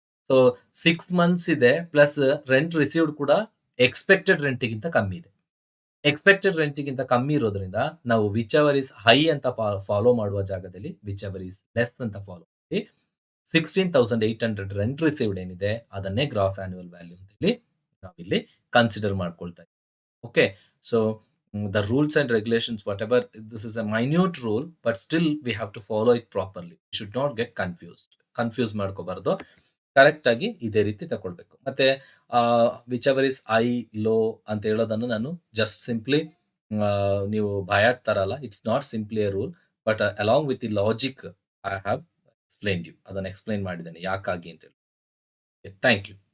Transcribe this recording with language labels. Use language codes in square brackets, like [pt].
[kn] So 6 months ಇದೆ plus rent received ಕೂಡ expected ರೆಂಟ್‌ಗಿಂತ ಕಮ್ಮಿ ಇದೆ. ಎಕ್ಸ್‌ಪೆಕ್ಟೆಡ್ ರೆಂಟ್‌ಗಿಂತ ಕಮ್ಮಿ ಇರೋದ್ರಿಂದ ನಾವು [en] whichever is high [kn] ಅಂತ ಫಾಲೋ ಮಾಡುವ ಜಾಗದಲ್ಲಿ [en] whichever is less [kn] ಅಂತ ಫಾಲೋ ಮಾಡಿ 16,800 ರೆಂಟ್ ರಿಸೀವ್ಡ್ ಏನಿದೆ ಅದನ್ನೇ ಗ್ರಾಸ್ ಆನ್ಯುವಲ್ ವ್ಯಾಲ್ಯೂ ಅಂತ ಹೇಳಿ ನಾವಿಲ್ಲಿ ಕನ್ಸಿಡರ್ ಮಾಡ್ಕೊಳ್ತಾ ಇದ್ದೀವಿ. Okay. [en] So the rules and regulations whatever, this is a minute rule but still we have to follow it properly. We should not get [kn] confuse ಮಾಡ್ಕೋಬಾರ್ದು. Correct ಆಗಿ ಇದೇ ರೀತಿ ತಗೊಳ್ಬೇಕು. ಮತ್ತೆ [en] whichever is I low [kn] ಅಂತ ಹೇಳೋದನ್ನು ನಾನು just simply ನೀವು ಭಯಾಕ್ ತರಲ್ಲ. [en] It's not simply a rule but along with the logic I have explained you. [kn] ಅದನ್ನ ಎಕ್ಸ್‌ಪ್ಲೇನ್ ಮಾಡಿದ್ದೇನೆ ಯಾಕಾಗಿ ಅಂತ ಹೇಳಿ. [en] Thank you.